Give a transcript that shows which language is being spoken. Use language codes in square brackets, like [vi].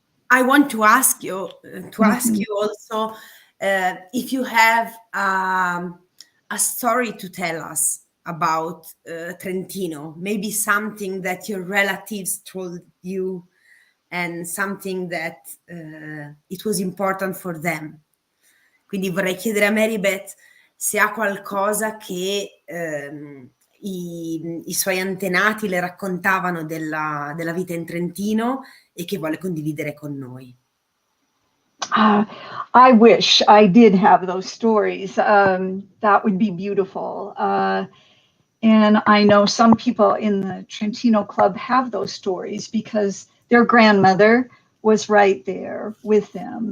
[en] I want to ask you also if you have a story to tell us about Trentino, maybe something that your relatives told you and something that it was important for them. [it] Quindi vorrei chiedere a Mary Beth se ha qualcosa che i suoi antenati le raccontavano della vita in Trentino e che vuole condividere con noi. [en] I wish I did have those stories. That would be beautiful. And I know some people in the Trentino Club have those stories because their grandmother was right there with them.